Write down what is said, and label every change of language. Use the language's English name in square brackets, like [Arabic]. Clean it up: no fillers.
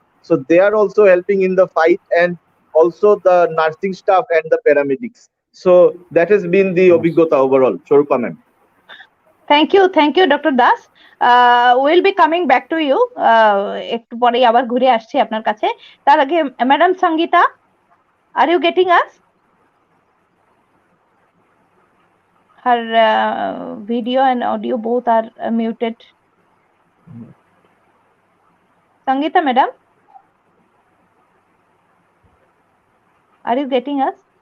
[English] So they are also helping in the fight, and also the nursing staff and the paramedics. So that has been the obhigota overall. Swarupa ma'am. Thank you, Dr. Das. We'll be coming back to you. [Bangla] একটু পরেই আবার ঘুরে আসছি আপনার কাছে। তার আগে madam Sangeeta, [English] are you getting us? Her video and audio both are muted. Sangita madam, are you getting us?